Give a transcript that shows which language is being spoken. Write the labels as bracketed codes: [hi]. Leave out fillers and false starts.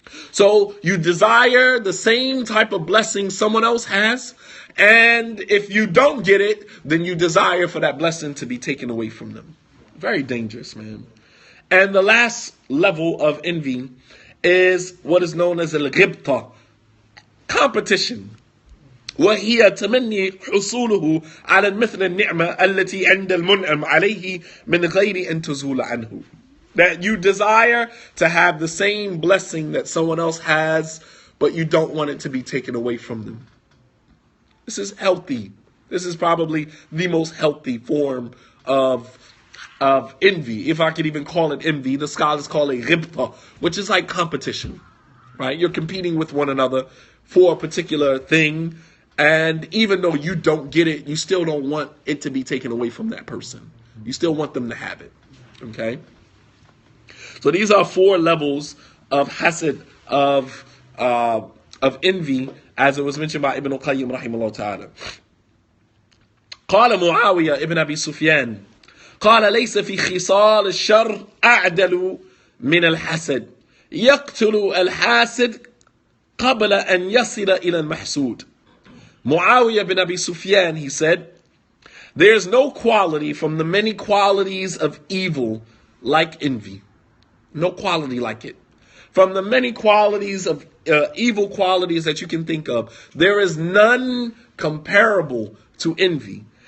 [en] So you desire the same type of blessing someone else has, and if you don't get it, then you desire for that blessing to be taken away from them. Very dangerous, man. And the last level of envy is what is known as al-ghibta, competition. [ar] وهي تمني حصوله على مثل النعمة التي عند المنعم عليه من غير أن تزول عنه. [en] That you desire to have the same blessing that someone else has, but you don't want it to be taken away from them. This is healthy. This is probably the most healthy form of envy, if I could even call it envy. The scholars call it ghibta, which is like competition, right? You're competing with one another for a particular thing, and even though you don't get it, you still don't want it to be taken away from that person. You still want them to have it, okay? So these are 4 levels of hasad, of envy, as it was mentioned by Ibn al-Qayyim rahimahullah ta'ala. [ar] قال معاوية ابن أبي سفيان قال ليس في خصال الشر أعدل من الحسد يقتل الحاسد قبل أن يصل إلى المحسود. [en] Muawiyah ibn Abi Sufyan, he said, there's no quality from the many qualities of evil like envy. No quality like it. From the many qualities of evil qualities that you can think of, there is none comparable to envy.